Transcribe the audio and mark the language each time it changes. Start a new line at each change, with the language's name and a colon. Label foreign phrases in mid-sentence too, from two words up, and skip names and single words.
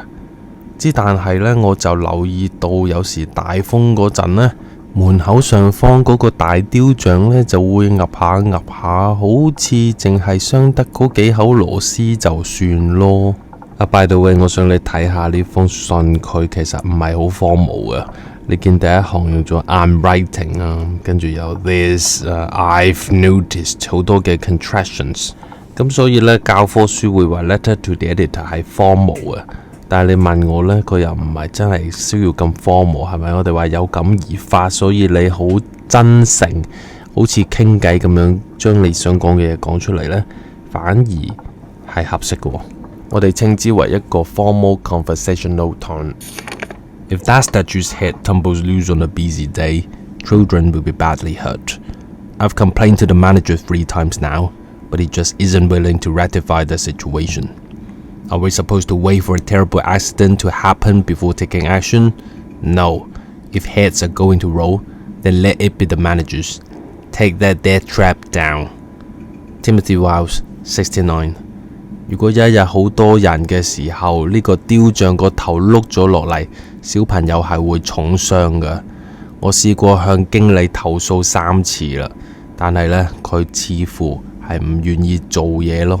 Cantonese: 但係呢，我就留意到有時大風嗰陣呢，門口上方嗰個大雕像呢就會岌下岌下，好似淨係傷得嗰幾口螺絲就算咯。
English: by the way，
Cantonese: 我想你睇下呢封信，佢其實唔係好荒謬嘅。你見第一行用咗
English: I'm writing
Cantonese: 啊，跟住有 this、
English: I've noticed
Cantonese: 好多嘅 contractions， 咁所以呢，教科書會話 Letter to the Editor 係荒謬嘅。但係你問我呢，佢又唔係真係需要咁荒謬，係咪？我哋話有感而發，所以你好真誠，好似傾偈咁樣將你想講嘅嘢講出嚟呢，反而係合適嘅。我哋稱之為一個
English: formal conversational tone。If that statue's head tumbles loose on a busy day, children will be badly hurt. I've complained to the manager 3 times now, but he just isn't willing to rectify the situation. Are we supposed to wait for a terrible accident to happen before taking action? No. If heads are going to roll, then let it be the managers. Take that death trap down. Timothy Wiles, 69。
Cantonese: 如果有一日好多人嘅時候，呢個雕像個頭碌咗落嚟，小朋友係會重傷㗎。我試過向經理投訴3次啦，但係呢，佢似乎係唔願意做嘢咯。